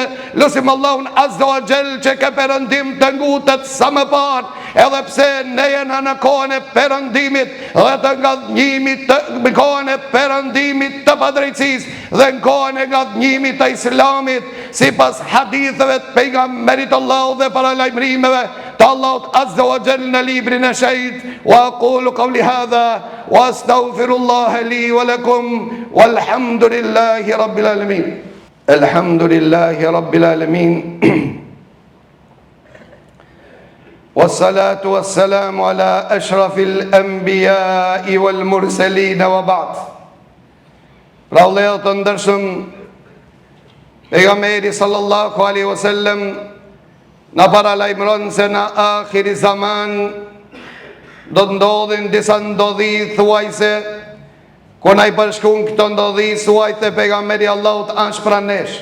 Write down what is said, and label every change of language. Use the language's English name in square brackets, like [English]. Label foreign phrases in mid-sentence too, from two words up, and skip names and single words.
[Albanian] Lutim Allahun [Arabic] عز وجل [Albanian] që ke perëndim të ngutet sa më parë, edhe pse ne jena në kohën e perëndimit dhe të ngadhnjimit, në kohën e perëndimit të padrejtësisë dhe në kohën e ngadhnjimit të Islamit, sipas haditheve të pejgamberit Allahut dhe paralajmërimeve të Allahut [Arabic] عز وجل [Albanian] në librin e shenjtë. [Arabic] وأقول قولي هذا وأستغفر الله لي ولكم والحمد لله رب العالمين. الحمد لله رب العالمين. والصلاة والسلام على أشرف الأنبياء والمرسلين وبعد. [Albanian] Pra vëllezër të ndershëm, pejgamberi [Arabic] صلى الله عليه وسلم [Albanian] na paralajmëron se në [Arabic] آخر زمان [Albanian] do të ndodhin disa ndodhi thuajse, ku na i përshkruan këto ndodhi thuajse pejgamberi Allahut është pranë nesh.